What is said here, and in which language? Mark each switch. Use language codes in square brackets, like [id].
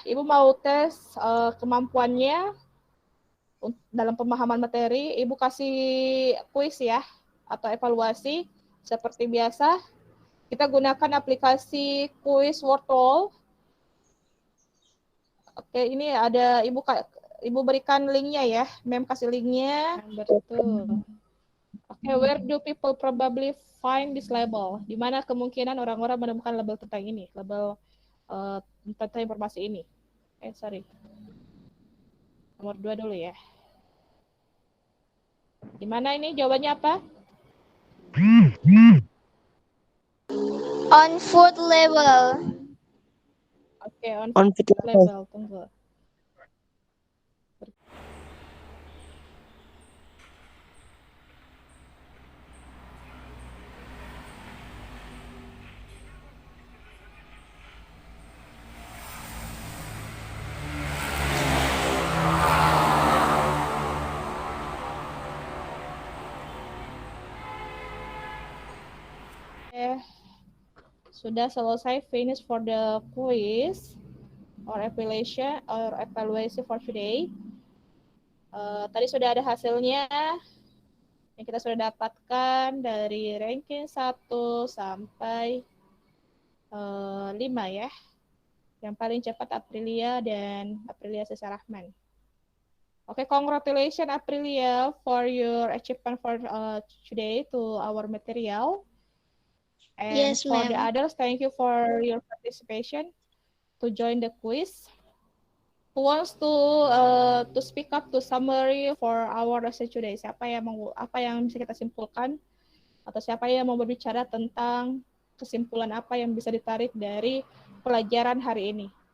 [id] Ibu mau tes kemampuannya dalam pemahaman materi. Ibu kasih kuis ya, atau evaluasi. Seperti biasa, kita gunakan aplikasi kuis Wordle. Oke, ini ada Ibu berikan linknya ya. Mem kasih linknya. Betul. [en] Oke, where do people probably find this label? [id] Di mana kemungkinan orang-orang menemukan label tentang ini, label tentang informasi ini. [en] Sorry. [id] Nomor 2 dulu ya. Di mana ini jawabannya apa? [en] On food label. Oke, on food label. [id] Tunggu. Sudah selesai, [en] finish for the quiz or evaluation for today. [id] Tadi sudah ada hasilnya yang kita sudah dapatkan dari ranking 1 sampai 5 ya. Yang paling cepat Aprilia dan Aprilia Sesarahman. [en] Oke, congratulations Aprilia for your achievement for today to our material. And Yes, for the ma'am. others, thank you for your participation to join the quiz. Who wants to speak up to summary for our lesson today? [id] Siapa yang apa yang bisa kita simpulkan atau siapa yang mau berbicara tentang kesimpulan apa yang bisa ditarik dari pelajaran hari ini?